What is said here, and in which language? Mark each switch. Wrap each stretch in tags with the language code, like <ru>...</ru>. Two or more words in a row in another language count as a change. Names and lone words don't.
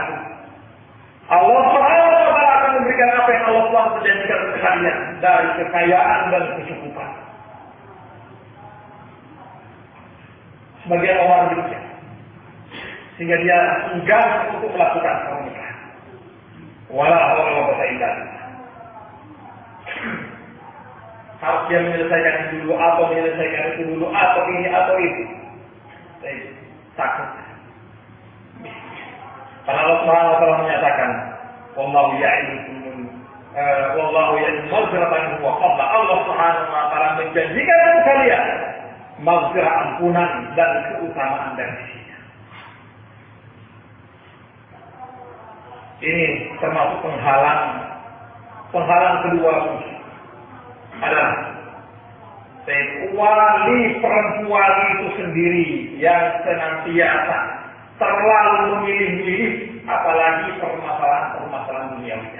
<ar>الله سبحانه وتعالى</ar> <id>akan memberikan apa yang Allah telah berjanjikan kepada kalian dari kekayaan dan kecukupan. Sebagian orang demikian, sehingga dia enggan untuk melakukan pernikahan.</id> <ar>ولا حول ولا قوة إلا بالله.</ar> <id>Harus dia menyelesaikan itu dulu, atau menyelesaikan itu dulu, atau ini atau itu. Takut. Karena</id> <ar>الله سبحانه وتعالى</ar> <id>menyatakan,</id> <ar>"والله يعدكم مغفرة وفضلا." الله سبحانه وتعالى</ar> <id>menjanjikan untuk kalian maghfirah, ampunan dan keutamaan dari sisinya. Ini termasuk penghalang kedua adalah wali perempuan itu sendiri yang senantiasa terlalu memilih-milih, apalagi permasalahan duniawinya.</id>